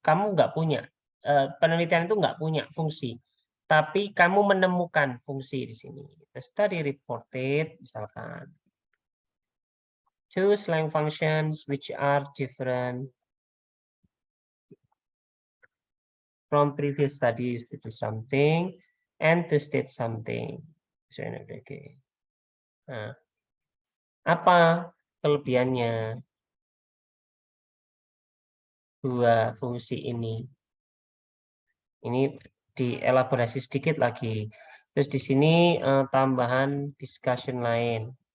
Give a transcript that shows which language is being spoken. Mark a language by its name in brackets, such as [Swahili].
[Indonesian] Kamu nggak punya penelitian itu nggak punya fungsi, tapi kamu menemukan fungsi di sini. [English] The study reported [Indonesian] misalkan [English] 2 slang functions which are different from previous studies to do something and to state something. [Indonesian] Nah, apa kelebihannya dua fungsi ini? Ini dielaborasi sedikit lagi. Terus di sini tambahan discussion lain.